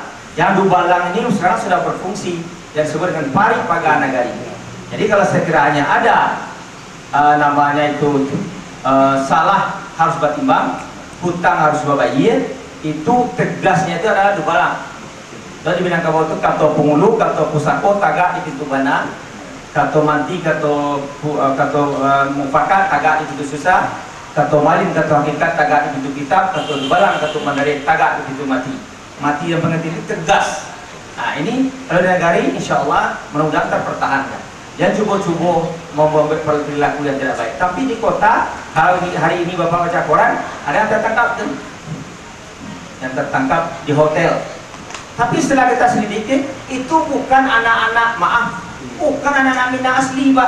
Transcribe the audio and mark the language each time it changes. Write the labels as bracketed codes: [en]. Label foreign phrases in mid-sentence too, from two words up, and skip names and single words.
[id] Yang Dubalang ini sekarang sudah berfungsi yang disebut dengan Pari Paga Nagari. Jadi kalau sekiranya ada namanya itu salah harus batimbang, hutang harus babayir, itu tegasnya itu adalah Dubalang. Dan di Minangkabau itu kantor Pengulu, kantor Pusako, Tagak di pintu mana. [min] kato manti kato mufakat tagak itu susah, kato malin kato hakikat tagak itu kitab, kato balang kato mandarin tagak itu mati yang pengertian itu tegas. [id] Nah ini kalau di negari insya Allah mudah-mudahan terpertahankan. Yang cubo-cubo membuat perilaku yang tidak baik. Tapi di kota, kalau hari ini Bapak baca koran, ada yang tertangkap tuh. Yang tertangkap di hotel. Tapi setelah kita selidiki, itu bukan anak-anak, maaf, bukan anak-anak Minang asli, Pak.